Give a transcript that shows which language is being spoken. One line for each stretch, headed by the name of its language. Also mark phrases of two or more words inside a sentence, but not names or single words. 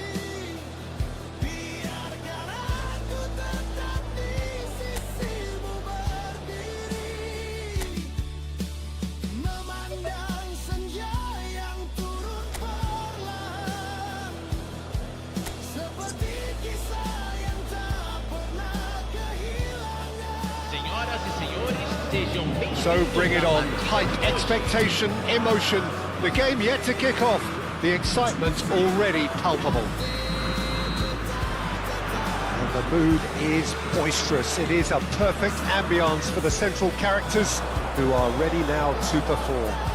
Indonesian: biarkan aku tetap di sisimu berdiri, memandang senja yang turun perlahan, seperti kisah yang tak pernah kehilangan.
Spanish: Señoras y señores,
Portuguese: sejam bem-vindos.
English: So bring it on. Hype, expectation, emotion. The game yet to kick off. The excitement already palpable. And the mood is boisterous. It is a perfect ambience for the central characters who are ready now to perform.